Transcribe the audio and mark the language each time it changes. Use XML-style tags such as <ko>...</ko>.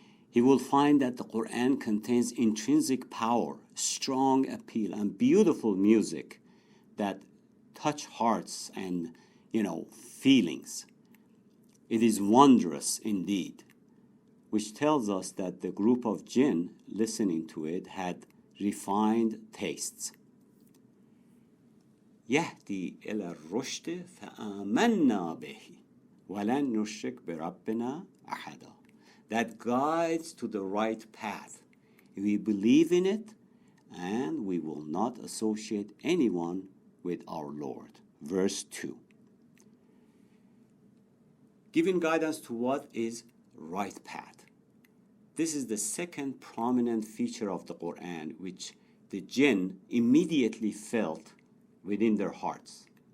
<en>He will find that the Qur'an contains intrinsic power, strong appeal, and beautiful music that touch hearts and, feelings. It is wondrous indeed, which tells us that the group of jinn listening to it had refined tastes.</en> <ar>يهدي إلى الرشد فآمنا به ولن نشرك بربنا أحدا.</ar> <en>That guides to the right path. We believe in it, and we will not associate anyone with our Lord. Verse 2. Giving guidance to what is right path. This is the second prominent feature of the Qur'an, which the jinn immediately felt within their hearts.</en>